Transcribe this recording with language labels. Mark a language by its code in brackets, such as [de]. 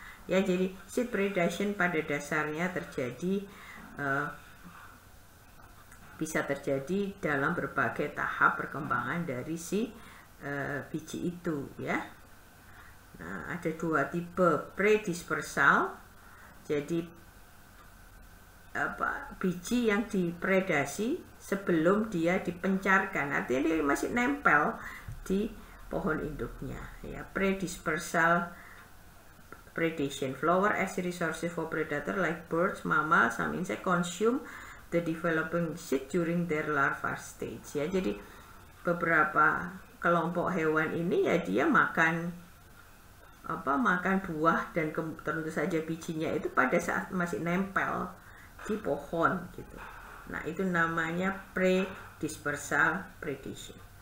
[id] Ya, jadi seed predation pada dasarnya terjadi bisa terjadi dalam berbagai tahap perkembangan dari si biji itu ya. Nah, ada dua tipe predispersal. Jadi biji yang dipredasi sebelum dia dipencarkan, artinya dia masih nempel di pohon induknya ya. [en] Predispersal predation, flower as resources for predator like birds, mammal, some insect consume the developing seed during their larval stage ya. [id] Jadi beberapa kelompok hewan ini ya dia makan buah dan tentu saja bijinya itu pada saat masih nempel di pohon gitu. Nah, itu namanya predispersal predation.